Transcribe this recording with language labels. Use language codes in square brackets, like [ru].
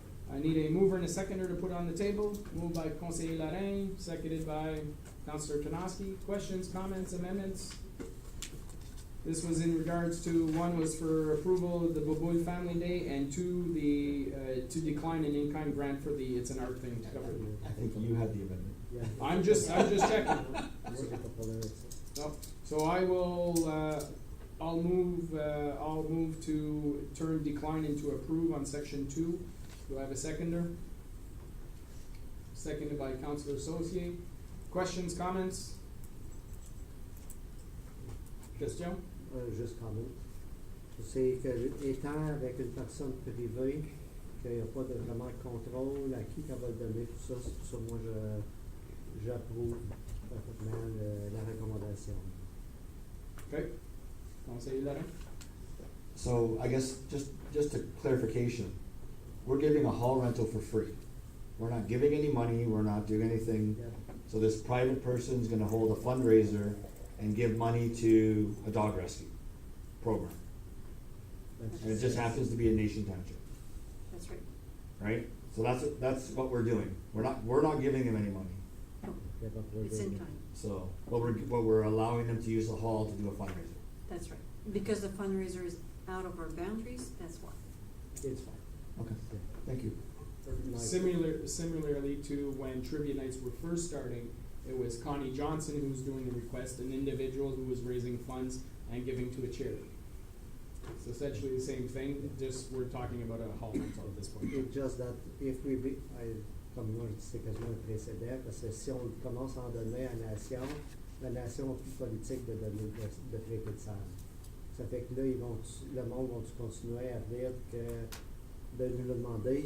[en] I need a mover and a seconder to put on the table. Moved by Conseiller Lorrain, seconded by Councillor Tonoski. Questions, comments, amendments? This was in regards to, one was for approval of the Boboul Family Day, and two, to decline an in-kind grant for the It's an Art thing to cover. I think you had the amendment. Yeah. I'm just checking. [fr] Moi, j'ai pas de problème avec ça. [en] No. So I will, I'll move to turn decline into approve on section 2. Do I have a seconder? Seconded by Councillor Associate. Questions, comments? Question? [fr] Juste comment. C'est que, étant avec une personne privée, qu'il n'y a pas de vraiment de contrôle à qui qu'elle va le donner, tout ça, c'est pour ça que moi j'approuve parfaitement la recommandation. [en] Okay. Conseiller Lorrain? So I guess just a clarification, we're giving a hall rental for free. We're not giving any money, we're not doing anything. Yeah. So this private person's gonna hold a fundraiser and give money to a dog rescue program. And it just happens to be in Nation Township, That's right. right? So that's what we're doing. We're not giving them any money. Yeah, but we're It's in doing- time. So, but we're allowing them to use the hall to do a fundraiser. That's right. Because the fundraiser is out of our boundaries, that's why. It's fine. Okay, thank you. Similarly to when trivia nights were first starting, it was Connie Johnson who was doing the request, an individual who was raising funds and giving to a charity. It's essentially the same thing, just we're talking about a hall rental at this point. It's just that if we be, [fr] comme moi je dis, c'est quasiment un précédent, parce que si on commence à en donner à la nation a plus politique de donner de traiter de salle. Ça fait que là, le monde va continuer à venir de nous le demander.